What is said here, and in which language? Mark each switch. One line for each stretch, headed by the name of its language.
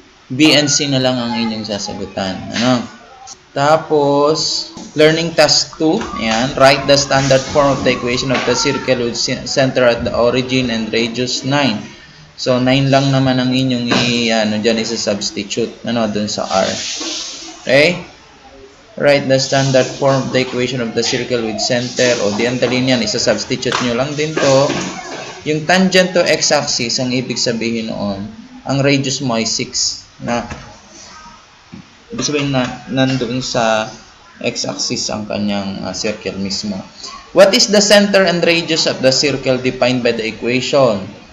Filipino: B and C na lang ang inyong sasagutan. Tapos, learning task 2.
English: Ayan, write the standard form of the equation of the circle with center at the origin and radius 9.
Filipino: So, 9 lang naman ang inyong dyan isa-substitute. Dun sa R. Okay?
English: Write the standard form of the equation of the circle with center.
Filipino: O, di ang dali niyan. Isa-substitute nyo lang din to. Yung tangent to x-axis, ang ibig sabihin noon, ang radius mo ay 6. Ibig sabihin na nandoon sa x-axis ang kanyang circle mismo.
English: What is the center and radius of the circle defined by the equation?